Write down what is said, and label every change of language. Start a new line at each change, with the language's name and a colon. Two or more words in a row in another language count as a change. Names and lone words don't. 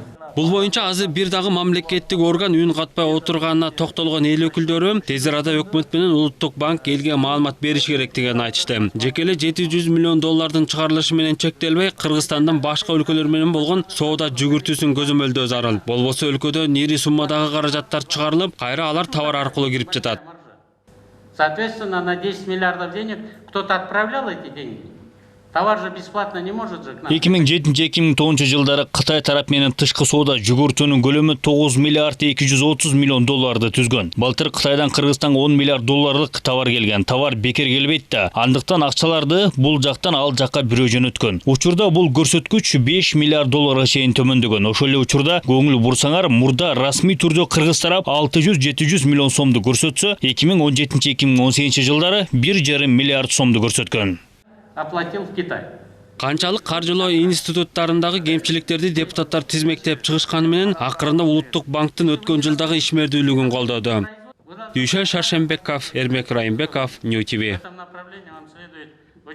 Kyrgyz: Бул боюнча азыр бир дагы мамлекеттик орган үн катпай отурганына токтолгон эл өкүлдөрү тез арада өкмөт менен улуттук банк элге маалымат бериш керектигин айтышты. Жеке эле $700 миллион чыгарылышы менен чектелбей, Кыргызстандын башка өлкөлөр менен болгон соода жүгүртүүсүн көзөмөлдөө зарыл. Болбосо өлкөдө ири суммадагы каражаттар чыгарылып, кайра алар товар аркылуу кирип жатат.
Russian: Соответственно, на 10 миллиардов денег кто-то отправлял эти деньги. Товар же бесплатно не может же к нам.
Kyrgyz: 2007-2009 жылдары Кытай тарап менен тышкы соода жүгүртүүнүн көлөмү $9 миллиард 230 миллион түзгөн. Былтыр Кытайдан Кыргызстанга $10 миллиард товар келген. Товар бекер келбейт да. Андыктан акчаларды бул жактан ал жакка бирөө жөнөткөн. Учурда бул көрсөткүч $5 миллиард чейин төмөндөгөн. Ошол эле учурда көңүл бурсаңар, мурда расмий түрдө Кыргыз тарап 600-700 миллион сомду көрсөтсө, 2017-2018 жылдары 1,5 миллиард сомду көрсөткөн.
Russian: Оплатил в Китай.
Kyrgyz: Канчалык каржылоо институттарындагы кемчиликтерди депутаттар тизмектеп чыгышканы менен акырында улуттук банктын өткөн жылдагы ишмердүүлүгүн колдоду. Дүйшө Шаршембеков, Эрмек Райымбеков, Нью ТВ.